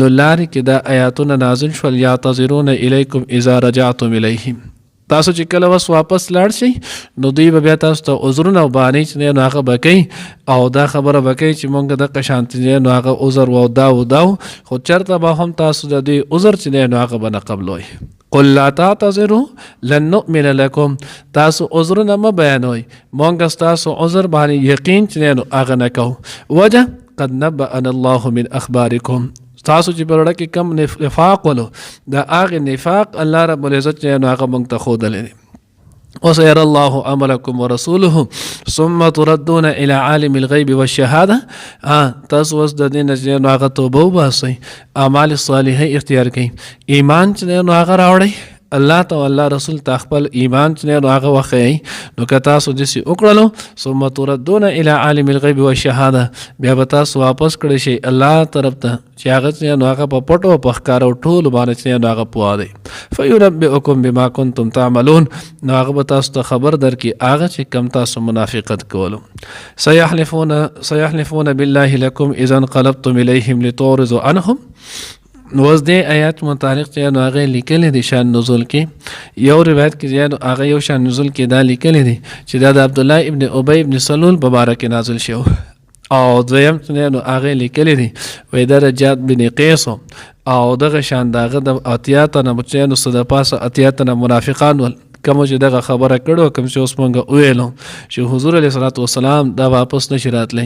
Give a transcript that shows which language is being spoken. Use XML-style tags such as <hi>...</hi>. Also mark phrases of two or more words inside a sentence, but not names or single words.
<ps>لارې کې د آیاتونه نازل شول</ps> <ar>یعتذرون الیکم اذا رجعتم الیهم</ar> <ps>تاسو چې کله واپس لاړ شئ نو دوی به بیا تاسو ته عذرونه او بهانې چې نو هغه بکئ او دا خبره بکئ چې مونږ د قشانتي نو هغه عذر و دا خو چرته به هم تاسو د دوی عذر چې نو هغه به نه قبلوي</ps> <ar>قل لا تعتذروا لن نؤمن لكم</ar> <ps>تاسو عذرونه ما بیانوي مونږ تاسو عذر باندې یقین چې نو هغه نه کوو وجه</ps> <ar>قد نبأنا الله من اخباركم</ar> <ps>تاسو چې په وړه کې کم نفاق ولو دا هغه نفاق الله رب العزت چې نو هغه موږ ته ښودلی دی.</ps> <ar>وسيرى الله عملكم ورسوله ثم تردون الى عالم الغيب والشهاده.</ar> <ps>تاسو اوس د دې نه نو هغه توبه وباسئ، اعمال صالحه اختیار کړئ، ایمان چې نو هغه راوړئ الله ته الله رسول ته خپل ایمان چې نو هغه وښیئ. نو که تاسو داسې وکړلو</ps> <ar>ثم تردون الى عالم الغیب والشهاده،</ar> <ps>بیا به تاسو واپس کړی شئ الله طرف ته چې هغه چې نو هغه په پټو او په ښکاره ټولو باندې چې نو هغه پوه دی.</ps> <ar>فینبئکم بما کنتم تعملون،</ar> <ps>نو هغه به تاسو ته خبر درکړي هغه چې کم تاسو منافقت کولو.</ps> <ar>سیحلفون بالله لکم اذا انقلبتم الیهم لتعرضوا عنهم.</ar> <ps>نو اوس دې آیات متعلق چې نو هغه لیکلی دی شان نزول کې، یو روایت کې چې نو هغه یو شان نزول کې دا لیکلی دی چې دا د عبدالله ابن ابی ابن سلول په باره کې نازل شو، او دویم چې نو هغه لیکلی دی وایي دا د جاد بن قیس او دغه شان د هغه د اتیا تنه چې نو څه د پاسه اتیا تنه منافقان ول کوم چې دغه خبره کړو کوم چې اوس مونږ وویلو چې حضور</ps> <ar>علیه صلات وسلام</ar> <ps>دا واپس نشي راتلی.</ps>